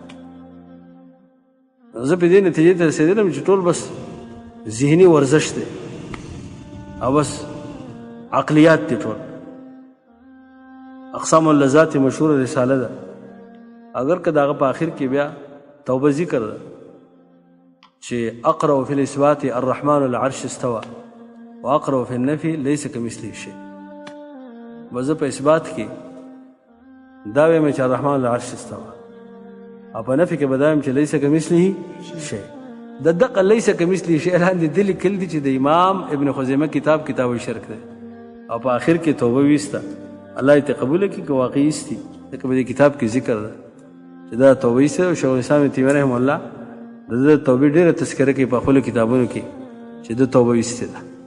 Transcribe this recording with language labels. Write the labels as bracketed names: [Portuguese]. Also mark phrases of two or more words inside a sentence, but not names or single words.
[Pashto] زه په دې نتیجې ته رسېدلم چې ټول بس ذهني ورزش دی او بس عقلیات دي ټول اقسام اللذات مشهور رساله ده اگر که داغه په آخر کې بیا توبه ذکر ده [Arabic] چې اقرأ فی الاثبات الرحمن العرش استوى واقرأ فی النفی لیس کمثله شیء [Pashto] وزه په اثبات کې دا وایم چې [Arabic] الرحمن العرش استوى او [Pashto] په نفي کې به دا وایم چې [Arabic] لیس کمثله شیء [Pashto] د دقه [Arabic] لیس کمثله شیء [Pashto] لاندې د لیکل دي چې د امام ابن خزیمه کتاب الشرک ده او په آخر کې توبه ویسته الله یې قبول کړي که واقعي استي ځکه په دې کتاب کې ذکر ده چې دا توبه ایسته او شیخ الاسلام ابن تیمیه [Arabic] رحمه الله [Pashto] د توبې ډېره تذکره کوي په خپلو کتابونو کې چې د توبه ایستې ده